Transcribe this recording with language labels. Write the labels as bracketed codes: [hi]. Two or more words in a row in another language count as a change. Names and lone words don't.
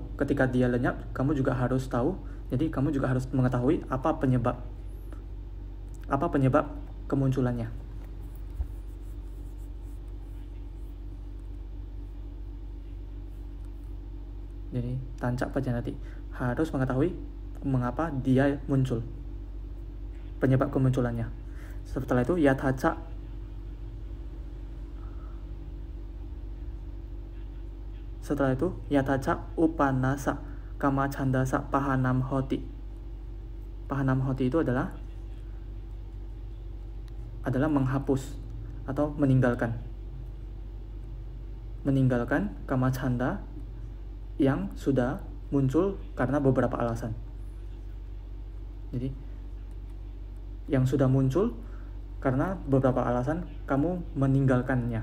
[id] Ketika dia lenyap, kamu juga harus tahu. Jadi kamu juga harus mengetahui apa penyebab kemunculannya. Jadi [pi] tanca pajanati, [id] harus mengetahui mengapa dia muncul, penyebab kemunculannya. Setelah itu [pi] yathaca, upanasa kama chandasa pahanam hoti. Pahanam hoti [id] itu adalah menghapus atau meninggalkan [pi] kama canda [id] yang sudah muncul karena beberapa alasan. Jadi yang sudah muncul karena beberapa alasan, kamu meninggalkannya.